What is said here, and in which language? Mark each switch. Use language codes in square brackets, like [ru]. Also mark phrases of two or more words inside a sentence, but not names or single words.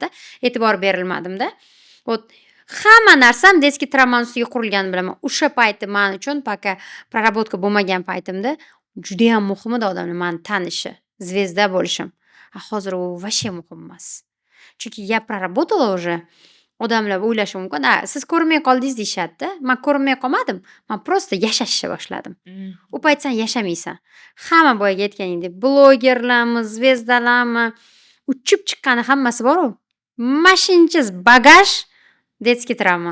[uz] E'tibor berilmadim-da. Вот hamma narsam детский travmani ustiga qurilganini bilaman. O'sha payti men uchun [ru] пока проработка [uz] bo'lmagan paytimda juda ham muhim edi odamlar meni tanishi, zvezda bo'lishim. Hozir u вообще muhim emas. Chunki [ru] я проработала уже. [uz] Odamlar o'ylashi mumkin, siz ko'rinmay qoldingiz deyishadi-da. Men ko'rinmay qolmadim. Men просто yashashni boshladim. U payt sen yashamaysan. Hamma boyaga aytganingdek, blogerlarmi, zvezdalarmi, uchib chiqqani hammasi bor-ku. Mashinchiz bagaj, детский travma.